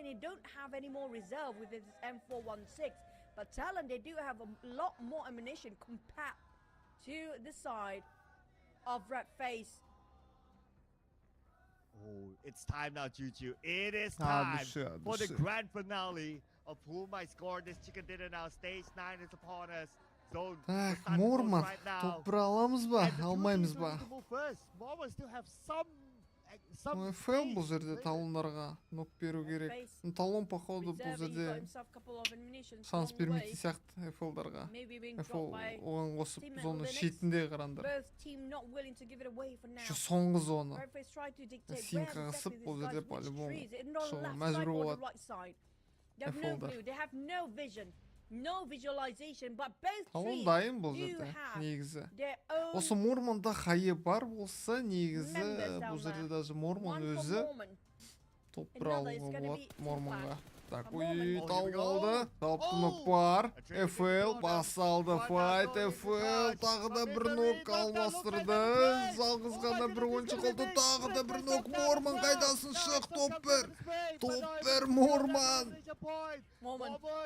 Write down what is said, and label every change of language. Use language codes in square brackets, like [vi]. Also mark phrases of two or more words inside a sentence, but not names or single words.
[en] He don't have any more reserve with his M416. But Talon, they do have a lot more ammunition compared to the side of Red Face. Oh, it's time now, Juju. It is time for the grand finale of who might score this chicken dinner now. Stage 9 is upon us. [kk] Так, Морман, топ бір аламыз ба, алмаймыз ба? [en] Mormon still have some [kk] FL бұл жерде талондарға нок беру керек. Талон походу бұл жерде шанс бермейтін сияқты FL-дарға. FL оған қосып зоны шетінде қарандар. Соңғы зоны. Синка қысып бұл жерде по-любому шығуға мәжбүр болады. FL-дар. [en] No visualization, but both [kk] Талон дайын бұл жерде, негізі. Осы Морманда хайы бар болса, негізі бұл жерде даже Морман өзі топ бір алуға болады Морманға. Так, ой, талғалды, жалпы нок бар, FL, басалды файт, FL, тағы да бір нок алмастырды, жалғыз ғана бір ойыншы қалды, тағы да бір нок, Морман қайдасын шық, топ бір, Морман, Морман,